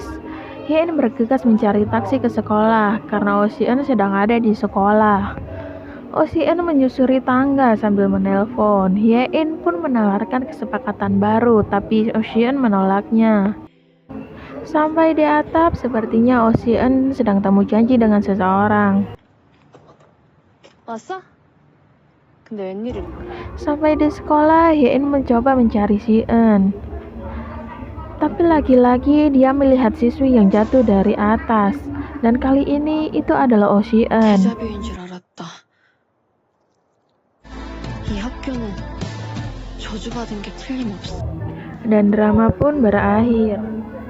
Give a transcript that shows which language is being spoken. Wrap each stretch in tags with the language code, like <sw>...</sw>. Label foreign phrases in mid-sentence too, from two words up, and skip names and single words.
<id>Hye-in bergegas mencari taksi ke sekolah karena Oh Si-eun sedang ada di sekolah. Oh Si-eun menyusuri tangga sambil menelpon. Hye-in pun menawarkan kesepakatan baru, tapi Oh Si-eun menolaknya. Sampai di atap, sepertinya Oh Si-eun sedang temu janji dengan seseorang.</id> <ko>왔어? 근데 웬일이야?</ko> <id>Sampai di sekolah, Hye-in mencoba mencari Si-eun. Tapi lagi-lagi dia melihat siswi yang jatuh dari atas. Dan kali ini itu adalah Oh Si-eun.</id> <ko>데자뷰인 줄 알았다. 이 학교는 저주받은 게 틀림없어.</ko> <id>Dan drama pun berakhir.</id>